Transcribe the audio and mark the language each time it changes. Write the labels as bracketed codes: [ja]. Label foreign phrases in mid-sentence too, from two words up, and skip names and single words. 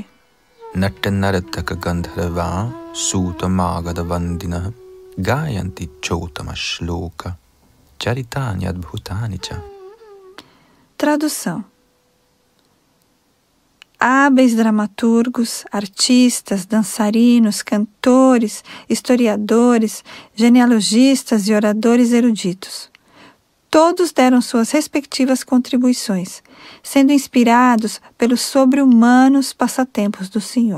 [sa] Natyanartaka Gandharva Sutamagada Vandina Gayanti Chotama Shloka Charitani Adbhutanicha. [pt] Tradução. Hábeis dramaturgos, artistas, dançarinos, cantores, historiadores, genealogistas e oradores eruditos. Todos deram suas respectivas contribuições, sendo inspirados pelos sobre-humanos passatempos do Senhor.